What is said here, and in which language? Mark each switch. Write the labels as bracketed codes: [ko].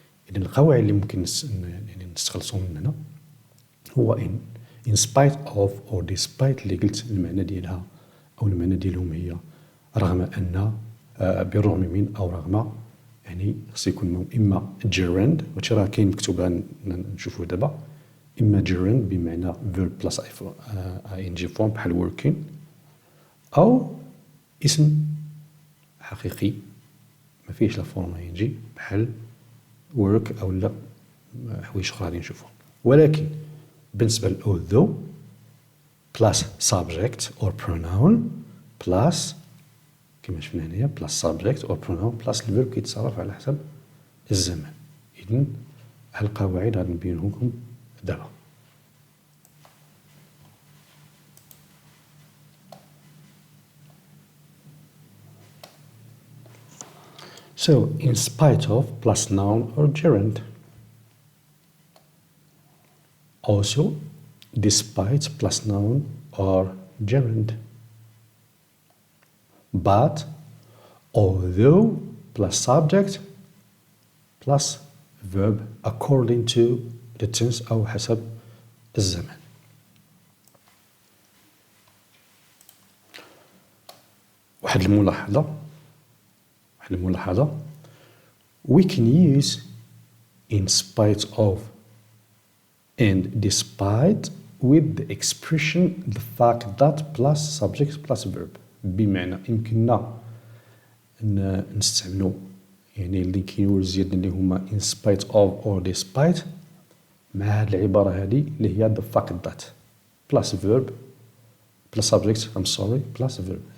[ar] إذا القواعد اللي ممكن يعني نستخلصوا من هنا هو [en] in spite of or despite [ar] اللي قلت المعنى ديالها أو المعنى ديالهم هي رغم أن بالرغم من أو رغم، يعني خص يكون إما gerund وهادشي راه كاين مكتوبة نشوفوه دابا، إما gerund بمعنى [en] verb plus ing form [ar] بحال working، أو اسم حقيقي ما فيهش لا فورم ينجي بحال work أو لا حوايج أخرى غادي نشوفهم. ولكن بالنسبة ل although [en] plus subject or pronoun plus [ar] كما شفنا هنايا plus subject or pronoun plus الverb كيتصرف على حسب الزمن. إذن هالقواعد غادي نبينهم لكم دابا. [en] So, in spite of plus noun or gerund. Also, despite plus noun or gerund. But, although plus subject plus verb according to the tense [ar] أو حسب الزمن. واحد الملاحظة [en] we can use in spite of and despite with the expression the fact that plus subject plus verb. [ar] بمعنى يمكننا نستعملوا يعني اللي كيورز ديالنا اللي هما [en] in spite of or despite [ar] مع هاد العبارة هادي اللي هي [en] the fact that plus verb [ar] plus subject plus verb.